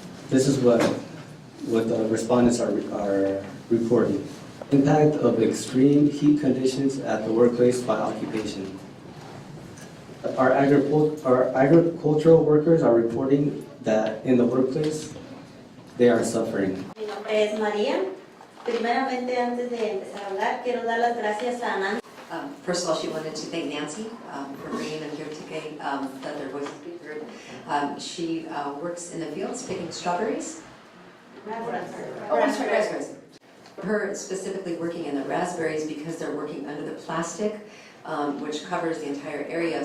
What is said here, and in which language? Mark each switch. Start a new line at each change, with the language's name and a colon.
English: This is what the respondents are reporting. Impact of extreme heat conditions at the workplace by occupation. Our agricultural workers are reporting that in the workplace, they are suffering.
Spanish: Mi nombre es María. Primeramente, antes de empezar a hablar, quiero dar las gracias a Nancy.
English: First of all, she wanted to thank Nancy for bringing them here today, let their voices be heard. She works in the fields picking strawberries. Raspberries. Her specifically working in the raspberries because they're working under the plastic, which covers the entire area.